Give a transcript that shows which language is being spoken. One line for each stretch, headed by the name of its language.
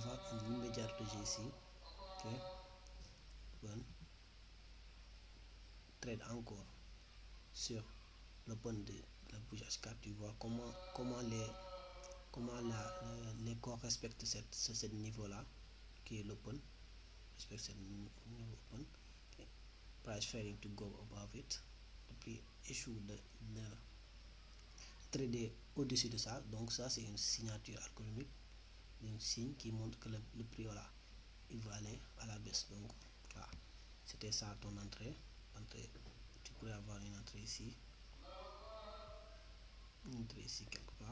French: Tu vois un immédiat rejet ici. Ok, open, trade encore sur l'open de la bougie H4. Tu vois comment les corps respectent ce niveau là qui est l'open, respecte ce niveau open. Okay.
English: Price failing to go above it.
French: Le prix échoue de trader au-dessus de ça, donc ça c'est une signature algorithmique d'un signe qui montre que le prix voilà, il va aller à la baisse. Donc voilà, c'était ça ton entrée. Tu pourrais avoir une entrée ici quelque part.